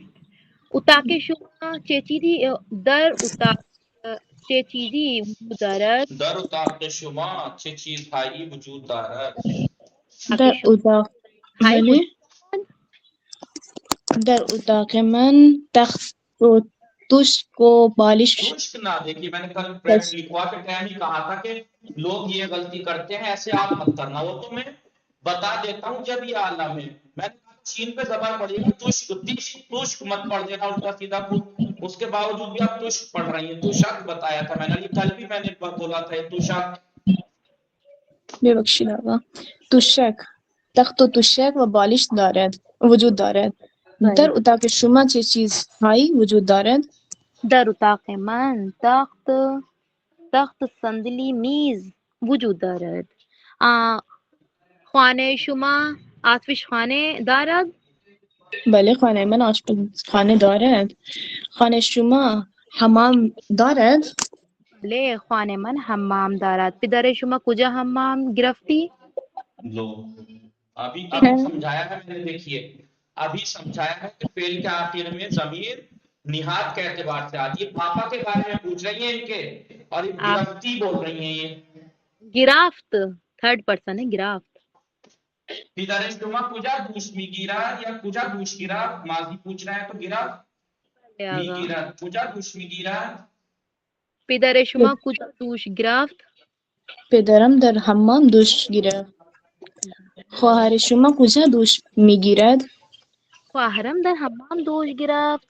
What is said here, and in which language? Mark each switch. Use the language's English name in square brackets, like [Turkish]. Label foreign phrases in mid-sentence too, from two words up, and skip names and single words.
[Persian] اتاق شما چه چیزی در اتاق چه چیزی وجود دارد؟ در اتاق شما چه چیزهایی وجود دارد؟ اتاق در شما اتاق هایی بله وجود در اتاق من تخت و توشک و بالش [Urdu] دوشک نہ دیکھیے میں نے کل پریس لکھوا کے ٹائم ہی کہا تھا کہ لوگ یہ غلطی کرتے ہیں ایسے آپ مت کرنا. وہ تو میں بتا دیتا ہوں جب یہ عالم ہے. میں نے کہا چین پہ زبان پڑھیے گا [Persian] تشک تشک [Urdu] مت پڑھ دینا الٹا سیدھا. اس کے باوجود بھی آپ تشک پڑھ رہی ہیں. تشک بتایا تھا میں نے. یہ کل بھی میں نے بولا تھا یہ تشک. [Persian] ببخشید آقا. توشک تخت و توشک و بالش دارد وجود دارد. در اتاق شما چه چیزهایی وجود دارد؟ در اتاق من تخت صندلی میز وجود دارد. خانه شما آتش خانه دارد؟ بله خانه من آشپزخانه دارد. خانه شما حمام دارد؟ بله خانه من حمام دارد. پدر شما کجا حمام گرفتی؟ [Urdu] لو ابھی سمجھایا ہے میں نے. دیکھیے ابھی سمجھایا ہے کہ فعل کے آخر میں ضمیر نہاد کے اعتبار سے آتی ہے. پاپا کے بارے میں پوچھ رہی ہیں ان کے اور یہ گرفتی بول رہی ہیں. یہ گرافت [English] third person [Urdu] ہے. گرافت. [Persian] پدر شما کجا دوش میگیرا یا کجا دوش گیرا [Urdu] ماضی پوچھ رہا ہے تو [Persian] گیرا میگیرا کجا دوش میگیرا. پدر شما کجا دوش گرفت؟ پدرم در حمام دوش گرفت. خواهر شما کجا دوش میگیرد؟ خواهرم در حمام دوش گرفت.